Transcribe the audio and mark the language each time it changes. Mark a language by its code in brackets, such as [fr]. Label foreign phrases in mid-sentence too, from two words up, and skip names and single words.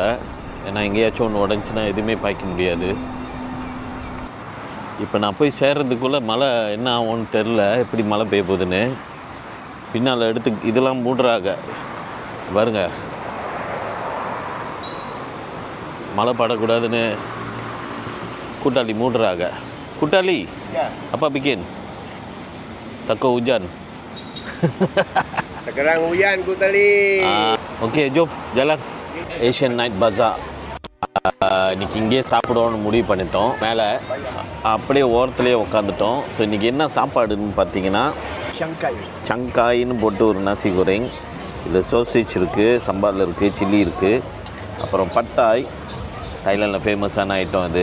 [ta] ஏன்னா எங்கேயாச்சும் ஒன்று உடஞ்சின்னா எதுவுமே பாய்க்க முடியாது. இப்போ நான் போய் சேர்றதுக்குள்ளே மழை என்ன ஆகும்னு தெரில, எப்படி மழை பெய்ய போகுதுன்னு. பின்னால் எடுத்து இதெல்லாம் மூடுறாங்க பாருங்க, மழை படக்கூடாதுன்னு கூட்டாளி மூடுறாங்க. [ms] கூட்டாளி apa bikin takut hujan. Sekarang hujan Kutali. Okey, jom jalan Asian Night Bazaar. [ta] இன்னைக்கு இங்கே சாப்பிடுவோம்னு முடிவு பண்ணிட்டோம். மேலே அப்படியே ஓரத்துலேயே உட்காந்துட்டோம். ஸோ இன்றைக்கி என்ன சாப்பாடுன்னு பார்த்தீங்கன்னா சங்காயின்னு போட்டு ஒரு [ms] nasi goreng. [ta] இதில் சோசேஜ் இருக்குது, சம்பாரில் இருக்குது, சில்லி இருக்குது, அப்புறம் பட்டாய், தைலாண்டில் ஃபேமஸான ஐட்டம் அது.